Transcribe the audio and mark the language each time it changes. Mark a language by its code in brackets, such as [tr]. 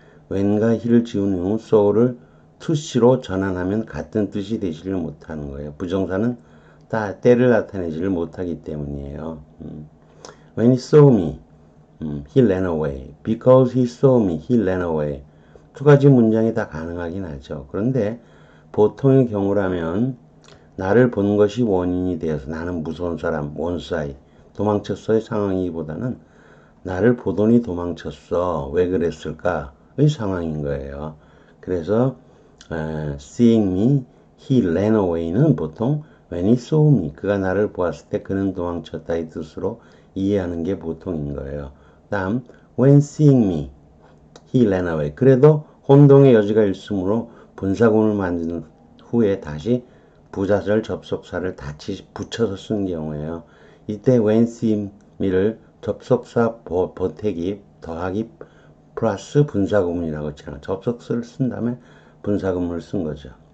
[ko] when과 he를 지운 후 saw를 to see로 전환하면 같은 뜻이 되지를 못하는 거예요. 부정사는 때를 나타내지를 못하기 때문이에요. [en] When he saw me, he ran away. Because he saw me, he ran away. [ko] 두 가지 문장이 다 가능하긴 하죠. 그런데 보통의 경우라면 나를 본 것이 원인이 되어서 나는 무서운 사람, 원사이, 도망쳤어의 상황이기보다는 나를 보더니 도망쳤어. 왜 그랬을까의 상황인 거예요. 그래서 [en] seeing me, he ran away [ko] 는 보통 [en] when he saw me, [ko] 그가 나를 보았을 때 그는 도망쳤다의 뜻으로 이해하는 게 보통인 거예요. 다음 [en] when seeing me, he ran away. [ko] 그래도 혼동의 여지가 있으므로 분사구문을 만든 후에 다시 부사절 접속사를 같이 붙여서 쓴 경우에요. 이때 [en] when seeing me [ko] 를 접속사 보태기 더하기 플러스 분사구문이라고 칭하는 접속사를 쓴 다음에 분사구문을 쓴 거죠.